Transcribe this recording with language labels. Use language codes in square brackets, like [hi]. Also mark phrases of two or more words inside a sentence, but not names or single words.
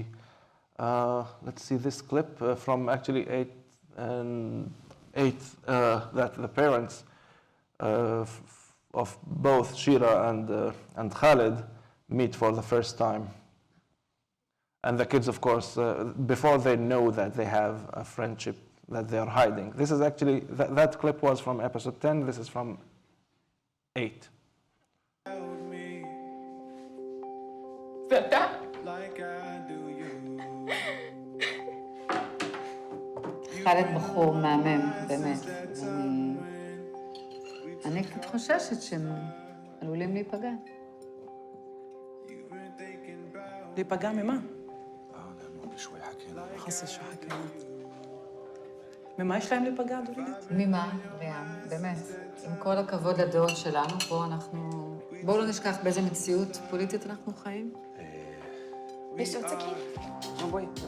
[en] Let's see this clip from actually that the parents of both Shira and Khalid meet for the first time. And the kids, of course, before they know that they have a friendship that they are hiding. This is actually, that clip was from episode 10, this is from 8. [he] חלד בחור מהמם, באמת. אני קצת חוששת שהם עלולים להיפגע. להיפגע ממה? [ar] شوي حكينا. هسا شو حكينا. [he] ממה יש להם להיפגע, דורית? ממה, ריאם, באמת. עם כל הכבוד לדעות שלנו, פה אנחנו... בואו לא נשכח באיזה מציאות פוליטית אנחנו חיים. יש עוד סכין? בואי.